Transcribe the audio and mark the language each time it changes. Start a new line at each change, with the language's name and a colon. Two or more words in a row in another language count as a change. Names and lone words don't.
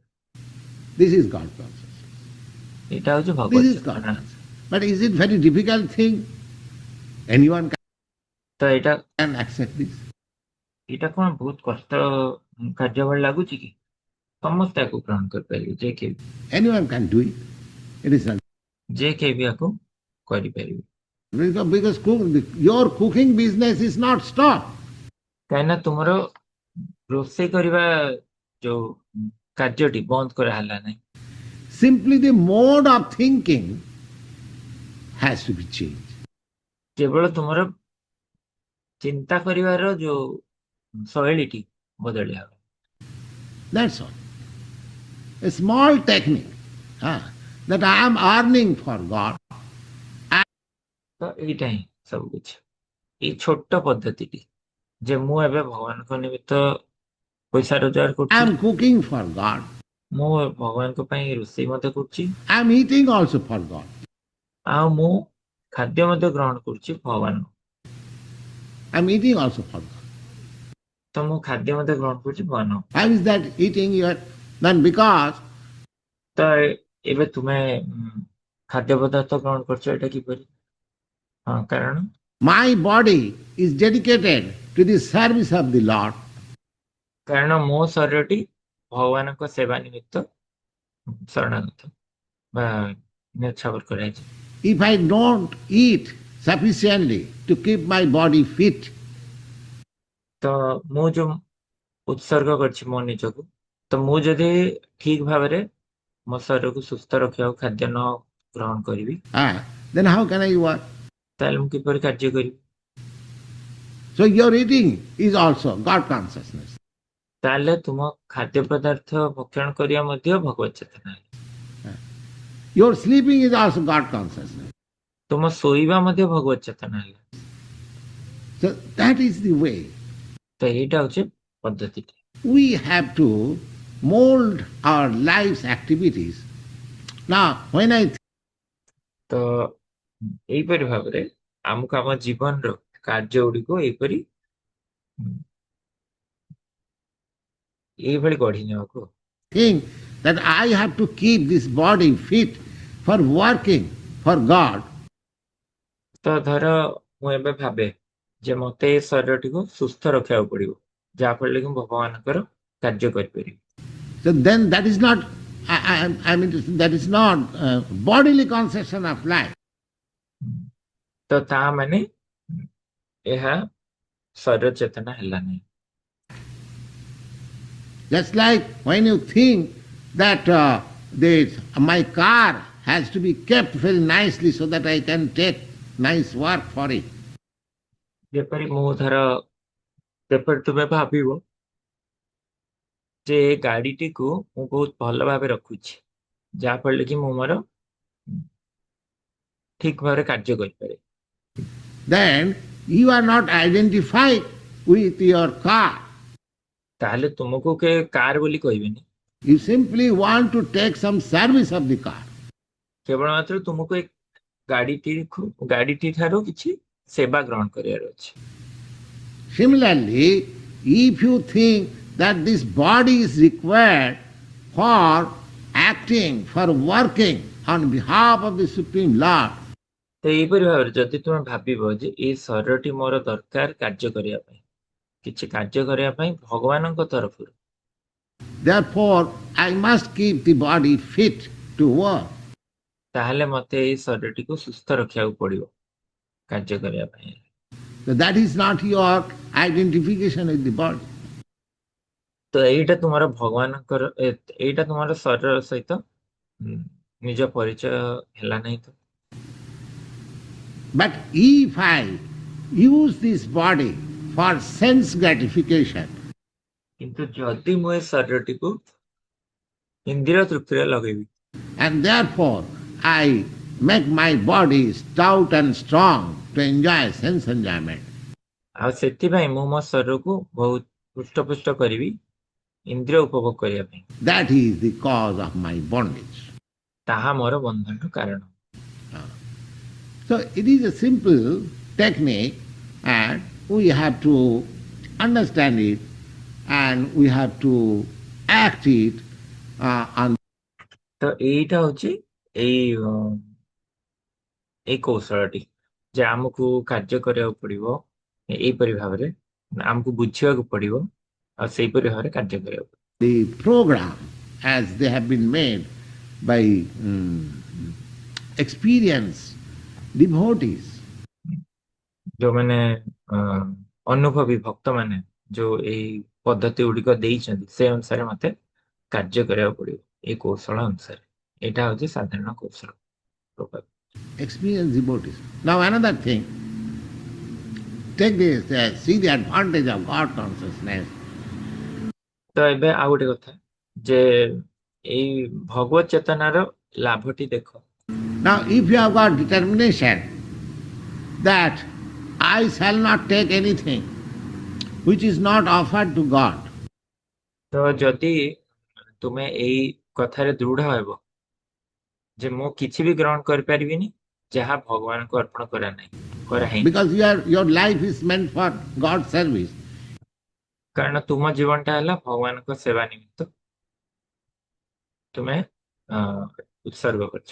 English: This is God consciousness.
Odia: ଏଇଟା ହଉଛି
English: This
Odia: ଭଗବତ
English: is God
Odia: ଚେତନା।
English: consciousness. But is it very difficult thing? Anyone
Odia: ତ ଏଇଟା
English: can accept this?
Odia: ଏଇଟା କଣ ବହୁତ କଷ୍ଟ କାର୍ଯ୍ୟ ଭଳି ଲାଗୁଛି କି? ସମସ୍ତେ ଏହାକୁ ଗ୍ରହଣ କରିପାରିବେ ଯେ କେହି
English: Anyone can do it. It is not.
Odia: ଯେ କେହି ବି ଏହାକୁ କରିପାରିବେ।
English: Because your cooking business is not stopped.
Odia: କାହିଁକିନା ତୁମର ରୋଷେଇ କରିବା ଯୋଉ କାର୍ଯ୍ୟଟି ବନ୍ଦ କରାହେଲା ନାହିଁ।
English: Simply the mode of thinking has to be changed.
Odia: କେବଳ ତୁମର ଚିନ୍ତା କରିବାର ଯୋଉ ଶୈଳୀଟି ବଦଳି ହେବ।
English: That's all. A small technique that I am earning for God.
Odia: ତ ଏଇଟା ହିଁ ସବୁ କିଛି ଏଇ ଛୋଟ ପଦ୍ଧତିଟି ଯେ ମୁଁ ଏବେ ଭଗବାନଙ୍କ ନିମିତ୍ତ ପଇସା ରୋଜଗାର
English: I
Odia: କରୁଛି,
English: am cooking for God.
Odia: ମୁଁ ଭଗବାନଙ୍କ ପାଇଁ ରୋଷେଇ ମଧ୍ୟ କରୁଛି,
English: I am eating also for God.
Odia: ଆଉ ମୁଁ ଖାଦ୍ୟ ମଧ୍ୟ ଗ୍ରହଣ କରୁଛି ଭଗବାନ।
English: I am eating also for God.
Odia: ତ ମୁଁ ଖାଦ୍ୟ ମଧ୍ୟ ଗ୍ରହଣ କରୁଛି ଭଗବାନ।
English: How is that eating your? Then because
Odia: ତ ଏବେ ତୁମେ ଖାଦ୍ୟ ପଦାର୍ଥ ଗ୍ରହଣ କରୁଛ, ଏଇଟା କିପରି? ହଁ, କାରଣ
English: my body is dedicated to the service of the Lord.
Odia: କାରଣ ମୋ ଶରୀରଟି ଭଗବାନଙ୍କ ସେବା ନିମିତ୍ତ ଶରଣାଗତ ବା ନ୍ୟଛାବର କରାଯାଇଛି।
English: If I don't eat sufficiently to keep my body fit,
Odia: ତ ମୁଁ ଯୋଉ ଉତ୍ସର୍ଗ କରିଛି ମୋ ନିଜକୁ, ତ ମୁଁ ଯଦି ଠିକ ଭାବରେ ମୋ ଶରୀରକୁ ସୁସ୍ଥ ରଖିବାକୁ ଖାଦ୍ୟ ନ ଗ୍ରହଣ କରିବି,
English: then how can I work?
Odia: ତାହେଲେ ମୁଁ କିପରି କାର୍ଯ୍ୟ କରିବି?
English: So your eating is also God consciousness.
Odia: ତାହେଲେ ତୁମ ଖାଦ୍ୟ ପଦାର୍ଥ ଭକ୍ଷଣ କରିବା ମଧ୍ୟ ଭଗବତ ଚେତନା ହେଲା।
English: Your sleeping is also God consciousness.
Odia: ତୁମ ଶୋଇବା ମଧ୍ୟ ଭଗବତ ଚେତନା ହେଲା।
English: So that is the way.
Odia: ତ ଏଇଟା ହଉଛି ପଦ୍ଧତିଟି।
English: We have to mold our life's activities. Now, when I
Odia: ତ ଏଇପରି ଭାବରେ ଆମକୁ ଆମ ଜୀବନର କାର୍ଯ୍ୟ ଗୁଡିକୁ ଏଇଭଳି ଗଢି ନେବାକୁ।
English: think that I have to keep this body fit for working for God,
Odia: ତ ଧର ମୁଁ ଏବେ ଭାବେ ଯେ ମତେ ଏ ଶରୀରଟିକୁ ସୁସ୍ଥ ରଖିବାକୁ ପଡିବ, ଯାହାଫଳରେ କି ମୁଁ ଭଗବାନଙ୍କର କାର୍ଯ୍ୟ କରିପାରିବି।
English: so then that is not, I mean, that is not bodily conception of life.
Odia: ତ ତା ମାନେ ଏହା ଶରୀର ଚେତନା ହେଲା ନାହିଁ।
English: Just like when you think that my car has to be kept very nicely so that I can take nice work for it.
Odia: ଯେପରି ମୁଁ ଧର ଯେପରି ତୁମେ ଭାବିବ ଯେ ଏ ଗାଡିଟିକୁ ମୁଁ ବହୁତ ଭଲ ଭାବେ ରଖୁଛି, ଯାହାଫଳରେ କି ମୁଁ ମୋର ଠିକ ଭାବରେ କାର୍ଯ୍ୟ କରିପାରେ।
English: Then you are not identified with your car.
Odia: ତାହେଲେ ତୁମକୁ କେ କାର ବୋଲି କହିବେନି,
English: You simply want to take some service of the car.
Odia: କେବଳ ମାତ୍ର ତୁମକୁ ଏ ଗାଡିଟି ଠାରୁ କିଛି ସେବା ଗ୍ରହଣ କରିବାର ଅଛି।
English: Similarly, if you think that this body is required for acting, for working on behalf of the Supreme Lord,
Odia: ତ ଏଇପରି ଭାବରେ ଯଦି ତୁମେ ଭାବିବ ଯେ ଏ ଶରୀରଟି ମୋର ଦରକାର କାର୍ଯ୍ୟ କରିବା ପାଇଁ, କିଛି କାର୍ଯ୍ୟ କରିବା ପାଇଁ ଭଗବାନଙ୍କ ତରଫରୁ,
English: therefore I must keep the body fit to work.
Odia: ତାହେଲେ ମତେ ଏଇ ଶରୀରଟିକୁ ସୁସ୍ଥ ରଖିବାକୁ ପଡିବ କାର୍ଯ୍ୟ କରିବା ପାଇଁ।
English: So that is not your identification with the body.
Odia: ତ ଏଇଟା ତୁମର ଭଗବାନଙ୍କର ଏଇଟା ତୁମର ଶରୀର ସହିତ ନିଜ ପରିଚୟ ହେଲା ନାହିଁ। ତ
English: But if I use this body for sense gratification,
Odia: କିନ୍ତୁ ଯଦି ମୁଁ ଏ ଶରୀରଟିକୁ ଇନ୍ଦ୍ରିୟ ତୃପ୍ତିରେ ଲଗେଇବି,
English: and therefore I make my body stout and strong to enjoy sense enjoyment,
Odia: ଆଉ ସେଥିପାଇଁ ମୁଁ ମୋ ଶରୀରକୁ ବହୁତ ହୃଷ୍ଟପୃଷ୍ଟ କରିବି ଇନ୍ଦ୍ରିୟ ଉପଭୋଗ କରିବା ପାଇଁ,
English: that is the cause of my bondage.
Odia: ତାହା ମୋର ବନ୍ଧନର କାରଣ।
English: So it is a simple technique and we have to understand it and we have to act it on.
Odia: ତ ଏଇଟା ହଉଛି ଏଇ କୌଶଳଟି ଯେ ଆମକୁ କାର୍ଯ୍ୟ କରିବାକୁ ପଡିବ ଏଇପରି ଭାବରେ, ଆମକୁ ବୁଝିବାକୁ ପଡିବ ଆଉ ସେଇପରି ଭାବରେ କାର୍ଯ୍ୟ କରିବାକୁ ପଡିବ।
English: The program as they have been made by experienced devotees.
Odia: ଯୋଉମାନେ ଅନୁଭବୀ ଭକ୍ତ ମାନେ ଯୋଉ ଏଇ ପଦ୍ଧତି ଗୁଡିକ ଦେଇଛନ୍ତି, ସେ ଅନୁସାରେ ମତେ କାର୍ଯ୍ୟ କରିବାକୁ ପଡିବ ଏଇ କୌଶଳ ଅନୁସାରେ। ଏଇଟା ହଉଛି ସାଧାରଣ କୌଶଳ।
English: Experienced devotees. Now another thing, take this, see the advantage of God consciousness.
Odia: ତ ଏବେ ଆଉ ଗୋଟେ କଥା ଯେ ଏଇ ଭଗବତ ଚେତନାର ଲାଭଟି ଦେଖ।
English: Now if you have got determination that I shall not take anything, which is not offered to God.
Odia: ତ ଯଦି ତୁମେ ଏଇ କଥାରେ ଦୃଢ ହେବ ଯେ ମୁଁ କିଛି ବି ଗ୍ରହଣ କରିପାରିବିନି ଯାହା ଭଗବାନଙ୍କୁ ଅର୍ପଣ କରାହେଇନି,
English: Because your life is meant for God's service.
Odia: କାରଣ ତୁମ ଜୀବନଟା ହେଲା ଭଗବାନଙ୍କ ସେବା ନିମିତ୍ତ ତୁମେ ଉତ୍ସର୍ଗ କରିଛ।